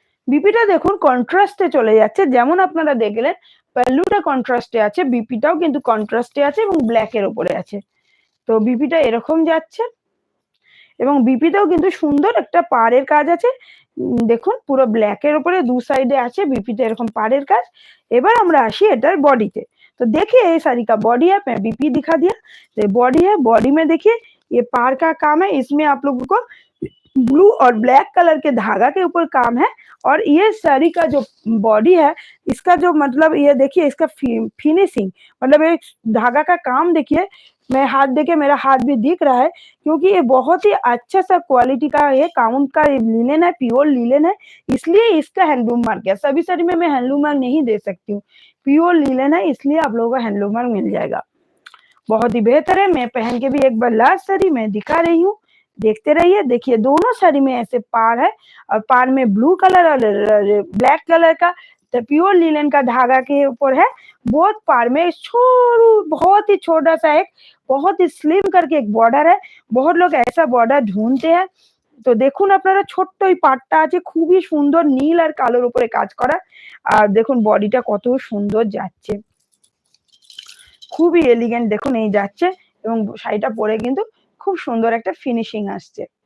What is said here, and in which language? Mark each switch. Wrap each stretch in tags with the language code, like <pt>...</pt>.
<bn>বিপিটা দেখুন কন্ট্রাস্টে চলে যাচ্ছে, যেমন আপনারা দেখলেন পাল্লুটা কন্ট্রাস্টে আছে, বিপিটাও কিন্তু কন্ট্রাস্টে আছে এবং ব্ল্যাকের উপরে আছে। তো বিপিটা এরকম যাচ্ছে, এবং বিপিতেও কিন্তু সুন্দর একটা পাড়ের কাজ আছে। দেখুন পুরো ব্ল্যাকের উপরে দু সাইডে আছে বিপিতে এরকম পাড়ের কাজ। এবার আমরা আসি এটার বডিতে।</bn> <hi>तो देखिए ये साड़ी का बॉडी है, मैं बीपी दिखा दिया। तो बॉडी है, बॉडी में देखिए ये पार का काम है, इसमें आप लोगों को ब्लू और ब्लैक कलर के धागा के ऊपर काम है। और ये साड़ी का जो बॉडी है, इसका जो मतलब ये देखिए इसका फिनिशिंग, मतलब एक धागा का काम देखिए, मैं हाथ देखे मेरा हाथ भी दिख रहा है, क्योंकि ये बहुत ही अच्छा सा क्वालिटी का ये काउंट का लिनन है, प्योर लिनन है, इसलिए इसका हैंडलूम मार्क है। सभी साड़ी में मैं हैंडलूम मार्क नहीं दे सकती हूँ, प्योर लिनन है, इसलिए आप लोगों को हैंडलूम मार्क मिल जाएगा। बहुत ही बेहतर है। मैं पहन के भी एक बार लास्ट साड़ी मैं दिखा रही हूँ, देखते रहिए। देखिए दोनों साड़ी में ऐसे पार है, और पार में ब्लू कलर और ब्लैक कलर का प्योर लिनन का धागा के ऊपर है। बहुत पार में बहुत ही छोटा सा एक बहुत ही स्लिम करके एक बॉर्डर है। बहुत लोग ऐसा बॉर्डर ढूंढते हैं।</hi> <bn>তো দেখুন আপনারা ছোট্ট এই পাটটা আছে, খুবই সুন্দর নীল আর কালোর উপরে কাজ করা। আর দেখুন বডিটা কত সুন্দর যাচ্ছে, খুবই এলিগেন্ট দেখুন এই যাচ্ছে, এবং শাড়িটা পরে কিন্তু খুব সুন্দর একটা ফিনিশিং আসছে।</bn>